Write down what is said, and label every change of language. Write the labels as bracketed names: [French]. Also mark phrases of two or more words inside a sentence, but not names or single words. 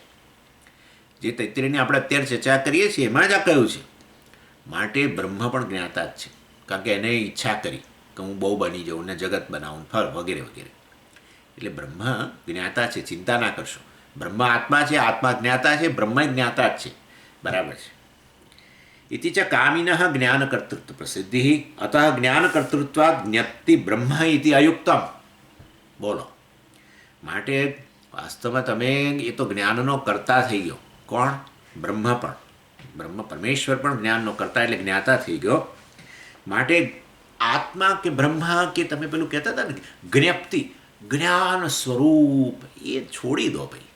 [Gujarati] જે તૈત્તિરીયની આપણે અત્યારે ચર્ચા કરીએ છીએ એમાં જ આ કહ્યું છે. માટે બ્રહ્મ પણ જ્ઞાતા જ છે. કારણ કે એને ઈચ્છા કરી કે હું બહુ બની જાઉં ને જગત બનાવું ફર વગેરે વગેરે. એટલે બ્રહ્મ જ્ઞાતા છે, ચિંતા ના કરશો. બ્રહ્મ આત્મા છે, આત્મા જ્ઞાતા છે, બ્રહ્મ જ્ઞાતા જ છે. બરાબર છે. [Sanskrit] इति च कामिनः ज्ञानकर्तृत्व प्रसिद्धिः अतः ज्ञानकर्तृत्वात् ज्ञप्ति બ્રહ્મ इति અયુક્તમ. [Gujarati] બોલો, માટે વાસ્તવમાં તમે એ તો જ્ઞાનનો કર્તા થઈ ગયો. કોણ? બ્રહ્મ પણ. બ્રહ્મ પરમેશ્વર પણ જ્ઞાનનો કર્તા એટલે જ્ઞાતા થઈ ગયો. માટે આત્મા કે બ્રહ્મ કે તમે પેલું કહેતા હતા ને જ્ઞપ્તિ, જ્ઞાન સ્વરૂપ, એ છોડી દો ભાઈ.